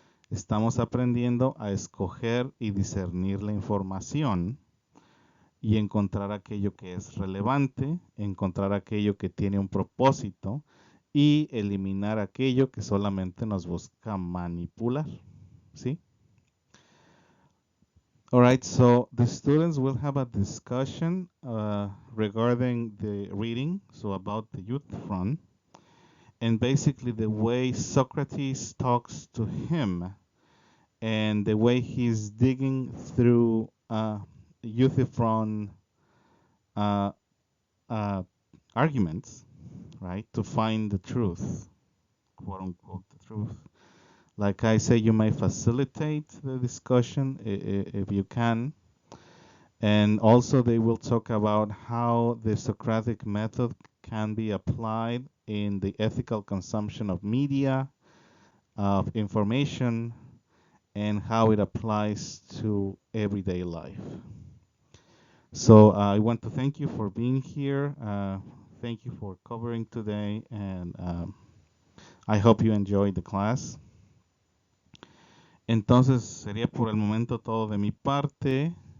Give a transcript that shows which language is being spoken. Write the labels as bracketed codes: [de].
[es] Estamos aprendiendo a escoger y discernir la información y encontrar aquello que es relevante, encontrar aquello que tiene un propósito y eliminar aquello que solamente nos busca manipular, ¿sí? [en] All right, so the students will have a discussion regarding the reading, so about the youth front, and basically the way Socrates talks to him and the way he's digging through Euthyphron uh, uh, arguments, right, to find the truth, quote unquote, the truth. Like I say, you may facilitate the discussion if you can. And also they will talk about how the Socratic method can be applied in the ethical consumption of media, of information, and how it applies to everyday life. So I want to thank you for being here. Thank you for covering today, and I hope you enjoyed the class. [es] Entonces sería por el momento todo de mi parte.